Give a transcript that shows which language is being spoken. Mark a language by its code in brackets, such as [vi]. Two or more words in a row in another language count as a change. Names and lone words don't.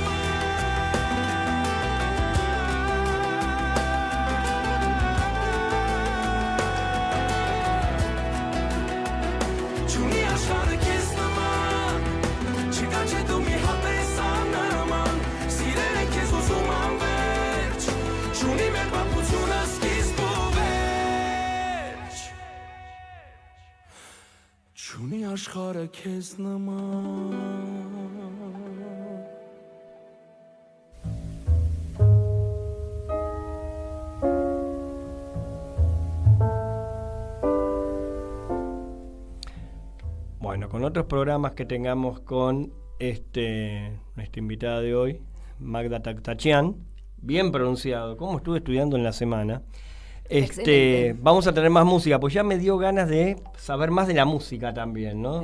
[hy] նման Չունի աշխարհը քեզ նման Չկա չէ դու մի հատ տեսանման Սիրել եմ քեզ ուզում անվերջ Չունի մեր պատմությունը սկիզբ ու վերջ Չունի աշխարհը քեզ նման [es] Bueno, con otros programas que tengamos con nuestra invitada de hoy, Magda Taktachian, bien pronunciado, como estuve estudiando en la semana, vamos a tener más música, pues ya me dio ganas de saber más de la música también, ¿no?